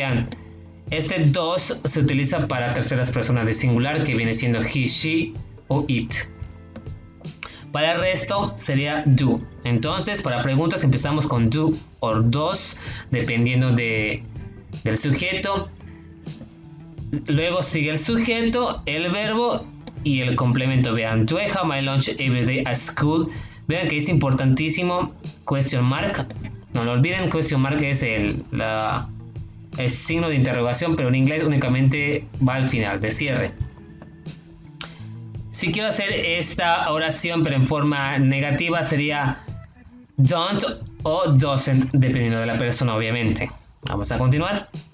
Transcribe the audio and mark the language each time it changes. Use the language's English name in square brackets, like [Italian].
[Spanish] Vean, este does se utiliza para terceras personas de singular, que viene siendo he, she o it. Para el resto sería do. Entonces, para preguntas empezamos con do o does, dependiendo del sujeto. Luego sigue el sujeto, el verbo y el complemento. Vean, [English] do I have my lunch every day at school? [Spanish] Vean que es importantísimo question mark. No lo olviden, question mark es el signo de interrogación, pero en inglés únicamente va al final, de cierre. Si quiero hacer esta oración pero en forma negativa, sería don't o doesn't, dependiendo de la persona, obviamente. Vamos a continuar.